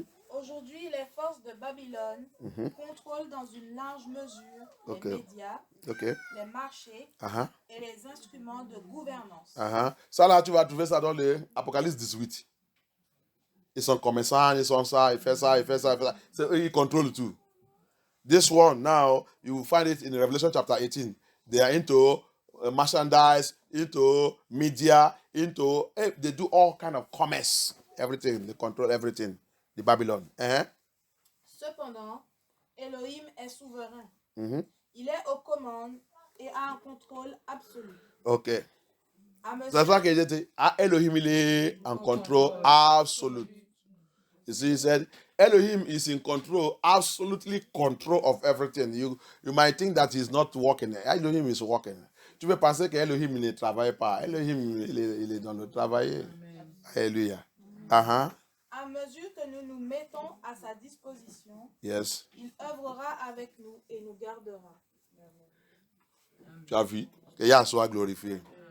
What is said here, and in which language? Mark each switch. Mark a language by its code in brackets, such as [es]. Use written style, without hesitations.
[fr] Aujourd'hui, les forces de Babylone contrôlent dans une large mesure les médias, les marchés et les instruments de gouvernance. Ça là, tu vas trouver ça dans l'Apocalypse 18. Ils sont commerçants, ils sont ça, ils font ça, ils font ça, ils font ça. C'est eux qui contrôlent tout. [en] This one now, you will find it in Revelation chapter 18. They are into merchandise, into media, they do all kind of commerce, everything. They control everything. The Babylon. [fr] Cependant, Elohim est souverain. Il est aux commandes et a un contrôle absolu. Ok. C'est ça que j'ai dit. Elohim, il est en contrôle absolu. [en] You see, he said, Elohim is in control, absolutely control of everything. You might think that he's not working. Elohim is working. [fr] Tu peux penser que Elohim ne travaille pas. Elohim, il est dans le travail. Alléluia. À mesure que nous nous mettons à sa disposition, [en] yes, [fr] il œuvrera avec nous et nous gardera. Tu as vu? Que Yah soit glorifié.